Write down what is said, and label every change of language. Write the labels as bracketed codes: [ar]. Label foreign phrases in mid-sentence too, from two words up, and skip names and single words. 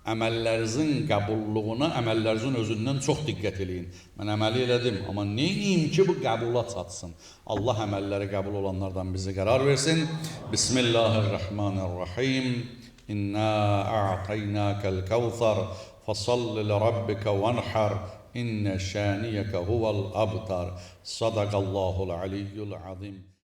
[az] əməllərinizin qəbulluğuna əməllərinizin özündən çox diqqət eləyin. Mən əməli elədim, amma neyim ki bu qəbula çatsın? Allah əməlləri qəbul olanlardan bizi qərar versin. Bismillahirrahmanirrahim. [ar] إنا أعطيناك الكوثر فصل لربك وانحر. إن شانئك هو الأبتر. صدق الله العلي العظيم.